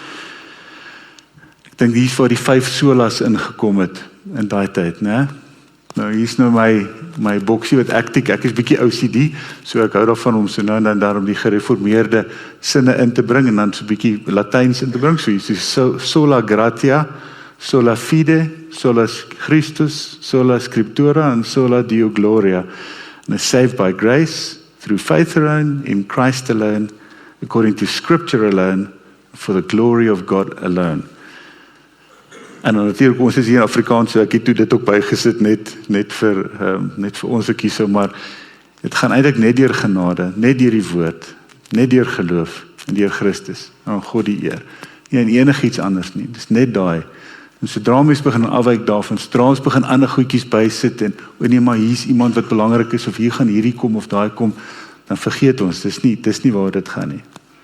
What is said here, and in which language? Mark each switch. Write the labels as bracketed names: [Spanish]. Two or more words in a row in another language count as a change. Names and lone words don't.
[Afrikaans] Ek dink hier is waar die 5 solas ingekom het in daai tyd, né? Nou hier is nou my boksie wat ek is bietjie OCD, so ek hou daarvan om so nou en dan daarom die gereformeerde sinne in te bring en dan so bietjie Latyns in te bring, so [Latin] sola gratia, sola fide, sola Christus, sola scriptura en sola Deo gloria. [English] And is saved by grace, through faith alone, in Christ alone, according to scripture alone, for the glory of God alone. [Afrikaans] En dan natuurlijk, ons is hier in Afrikaans, so ek het toe dit ook bygesit, net vir ons ek kies, maar het gaan eintlik net deur genade, net deur die woord, net deur geloof, en deur Christus, en God die eer. Nie en enig iets anders nie, dis net daai. En sodra mens begin afwyk daarvan, sodra ons begin ander goedjies bysit, en nee, maar hier is iemand wat belangrik is, of hier gaan hierdie kom, of daai kom, dan vergeet ons, dis nie waar dit gaan nie.